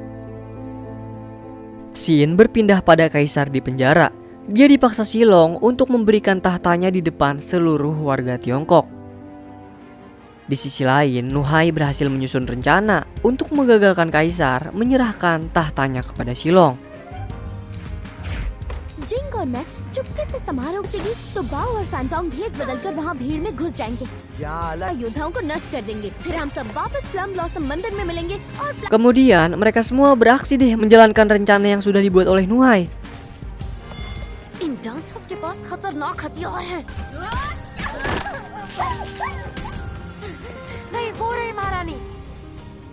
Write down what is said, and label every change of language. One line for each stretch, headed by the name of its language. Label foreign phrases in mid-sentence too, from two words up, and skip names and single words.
Indonesian: Xin berpindah pada kaisar di penjara. Dia dipaksa Shilong untuk memberikan tahtanya di depan seluruh warga Tiongkok. Di sisi lain, Nuhai berhasil menyusun rencana untuk menggagalkan kaisar menyerahkan tahtanya kepada Shilong.
Hindi: जिंग और मैं चुपके से समारोह चलेगी तो बाओ और फैंटोंग भेष बदलकर वहाँ भीड़ में घुस जाएंगे। योद्धाओं को नष्ट कर देंगे। फिर हम सब वापस प्लम ब्लॉसम मंदिर में मिलेंगे और
Indonesian: Kemudian mereka semua beraksi deh menjalankan rencana yang sudah dibuat oleh Nuhai.
Hindi: इन डांसर्स के पास खतरनाक हथियार है। नहीं वो रही महारानी।